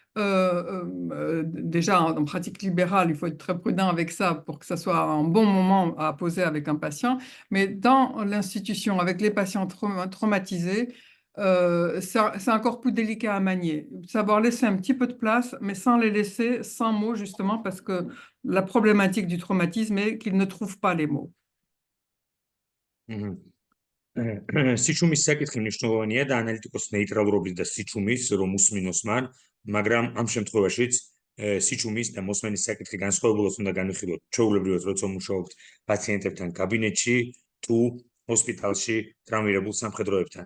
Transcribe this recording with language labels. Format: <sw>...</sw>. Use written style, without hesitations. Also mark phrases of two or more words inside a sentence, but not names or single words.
<fr>déjà en pratique libérale, il faut être très prudent avec ça pour que ça soit un bon moment à poser avec un patient, mais dans l'institution, avec les patients traumatisés, c'est encore plus délicat à manier. Savoir laisser un petit peu de place, mais sans les laisser sans mots, justement, parce que la problématique du traumatisme est qu'ils ne trouvent pas les mots.</fr> <ka>სიჩუმის საკითხი მნიშვნელოვანია და ანალიტიკოს ნეიტრალურობის და სიჩუმის რომ უსმინოს მან, მაგრამ ამ შემთხვევაშიც სიჩუმის და მოსმენის საკითხი განსხვავებულად უნდა განვიხილოთ ჩვეულებრივად, როცა მუშაობთ პაციენტებთან კაბინეტში თუ ჰოსპიტალში ტრავმირებულ სამხედროებთან.</ka>